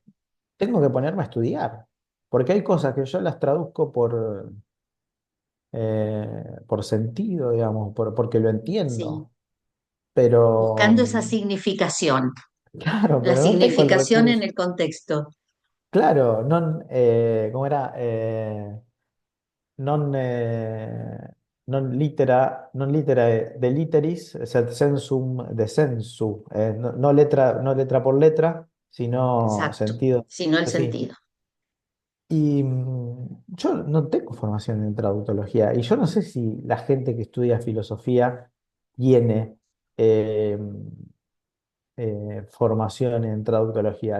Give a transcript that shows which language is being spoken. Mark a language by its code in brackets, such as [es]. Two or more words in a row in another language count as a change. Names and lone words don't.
[es] tengo que ponerme a estudiar, porque hay cosas que yo las traduzco por sentido, digamos, porque lo sí, entiendo, pero, buscando esa significación, claro, la pero no tengo el significación en recurso. el contexto. Claro, non, ¿cómo era? [la] Non, non litera de literis, sed sensum de sensu. [es] No letra por letra, sino Exacto, sentido. sino el Sí. sentido. Y yo no tengo formación en traductología y yo no sé si la gente que estudia filosofía tiene eh, formación en traductología.